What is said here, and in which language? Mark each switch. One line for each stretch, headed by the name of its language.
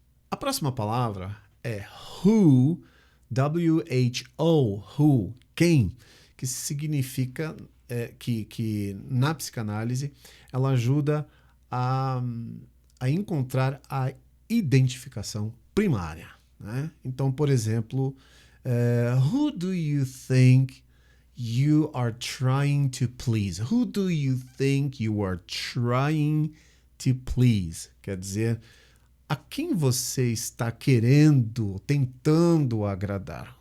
Portuguese: A próxima palavra é who, W-H-O, who, quem, que significa que na psicanálise ela ajuda a encontrar a identificação primária. Né? Então, por exemplo,
English: who do you think you are trying to please? Who do you think you are trying to please?
Portuguese: Quer dizer, a quem você está querendo, tentando agradar?